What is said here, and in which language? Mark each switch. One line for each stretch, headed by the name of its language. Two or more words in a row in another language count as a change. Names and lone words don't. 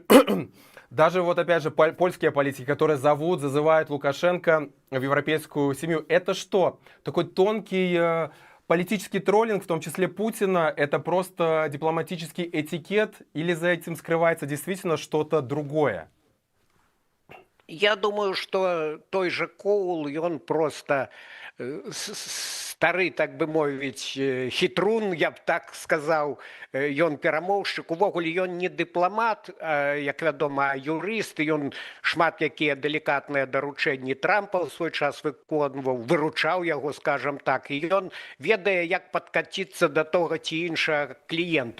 Russian: Даже вот опять же польские политики, которые зазывают Лукашенко в европейскую семью, это что? Такой тонкий... Политический троллинг, в том числе Путина, это просто дипломатический этикет или за этим скрывается действительно что-то другое? Я думаю, что той же Коул, он просто
Belarusian: стары, так бы мовіць, хітрун, я б так сказаў, ён перамоўшчык. Увогуле, ён не дыпламат, як вядома, а юрыст, і ён шмат якія далікатныя даручэнні Трампа ў свой час выконваў, выручаў яго, скажам так, і ён ведае, як падкаціцца да тога ці іншага кліента.